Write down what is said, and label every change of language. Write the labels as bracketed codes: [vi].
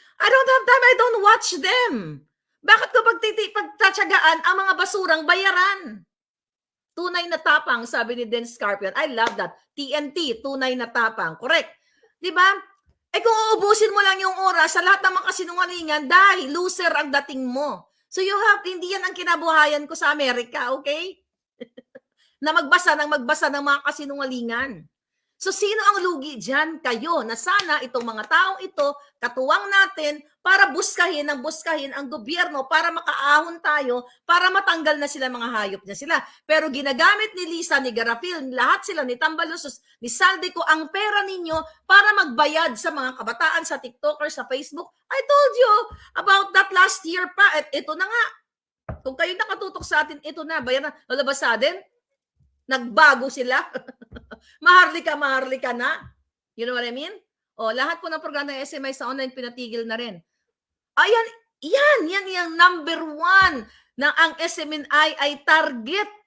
[en] I don't have time, I don't watch them. [tl] Bakit ko pagtatsagaan ang mga basurang bayaran? Tunay na tapang, sabi ni Den Scarpion. [en] I love that. [tl] TNT, tunay na tapang. Correct. Di ba? Eh kung uubusin mo lang yung oras sa lahat ng mga kasinungalingan, dahil loser ang dating mo. So hindi yan ang kinabuhayan ko sa Amerika, okay? Na magbasa ng mga kasinungalingan. So sino ang lugi dyan? Kayo, na sana itong mga taong ito, katuwang natin para buskahin ang gobyerno, para makaahon tayo, para matanggal na sila, mga hayop na sila. Pero ginagamit ni Lisa, ni Garapil, lahat sila, ni Tambalusos, ni Saldico, ang pera ninyo para magbayad sa mga kabataan, sa TikToker, sa Facebook. [en] I told you about that last year pa. [tl] At ito na nga. Kung kayo nakatutok sa atin, ito na. Bayan na, lalabas sa atin. Nagbago sila. Maharlika na. [en] You know what I mean? [tl] O, lahat po ng programa ng SMI sa online pinatigil na rin. Ayan, yan yung number 1 na ang SMNI ay target.